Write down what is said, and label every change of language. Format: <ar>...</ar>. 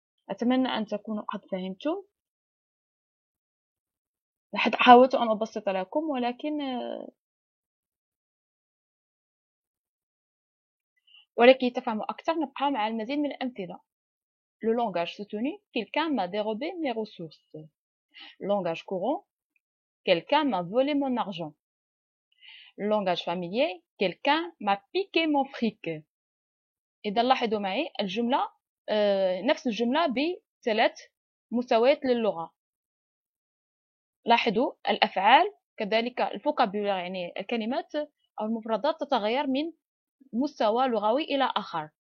<ar>أتمنى أن تكونوا قد فهمتم. حاولت أن أبسط لكم ولكي تفهموا أكثر نبقى مع المزيد من الأمثلة.</ar> <fr>Le langage soutenu, quelqu'un m'a dérobé mes ressources. Langage courant, quelqu'un m'a volé mon argent. Langage familier, quelqu'un m'a piqué mon fric.</fr> <ar>إذا لاحظوا معي الجملة نفس الجملة بثلاث مستويات للغة. لاحظوا الأفعال كذلك الفوكابولار يعني الكلمات أو المفردات تتغير من مستوى لغوي إلى آخر.</ar>